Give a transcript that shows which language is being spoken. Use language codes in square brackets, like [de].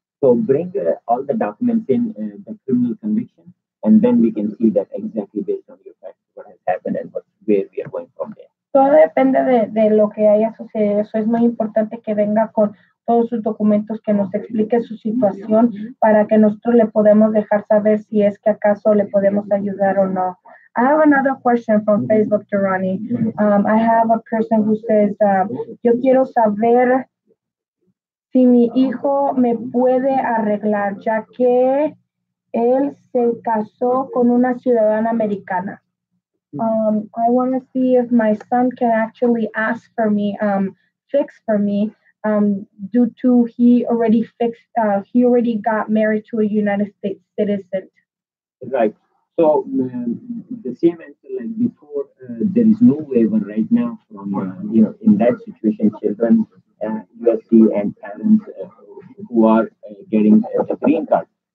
[en] So bring all the documents in the criminal conviction, and then we can see that exactly based on your facts what has happened and where we are going from there. [es] Todo depende de lo que haya sucedido. Eso es muy importante que venga con todos sus documentos, que nos explique su situación para que nosotros le podamos dejar saber si es que acaso le podemos ayudar o no. [en] I have another question from Facebook, Durrani. I have a person who says, [es] yo quiero saber si mi hijo me puede arreglar, ya que él se casó con una ciudadana americana. [en] I want to see if my son can actually ask for me, fix for me, due to he already got married to a United States citizen. Right. So the same answer like before, there is no waiver right now from in that situation, children, USC and parents who are getting a green card.